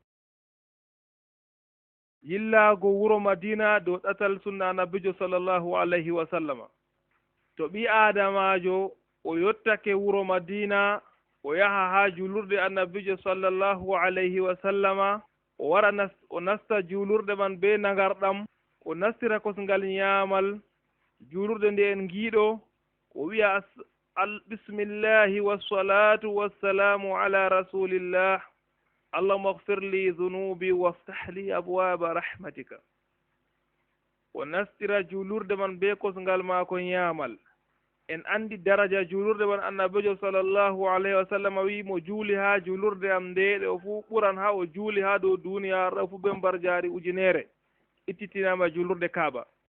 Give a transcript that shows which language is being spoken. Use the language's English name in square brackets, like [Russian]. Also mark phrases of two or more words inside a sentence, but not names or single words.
[Fula] yillago wuro madina dow ɗatal sunna nabijo [Arabic] صلى الله عليه وسلم [Fula] to ɓi adamajo o yottake wuro madina o yaha ha julurde annabijo [Arabic] صلى الله عليه وسلم [Fula] o wara o nasta julurde man be nagarɗam o nastira kosngal ñaamal julurde nde en ngiiɗo o wiya [Arabic] بسم الله والصلاة والسلام على رسول الله اللهم اغفر لي ذنوبي وافتح لي أبواب رحمتك [Fula] o nastira julurde man be kosngal maako ñaamal en andi daraja julurde man annabijo [Arabic] صلى الله عليه وسلم [Fula] wi mo juuli ha julurde am ndeɗe o fuu ɓuran ha o juuli ha dow duniyaru ɗo fuu ɓe mbar jaari ujunere ittitinama julurde kaaba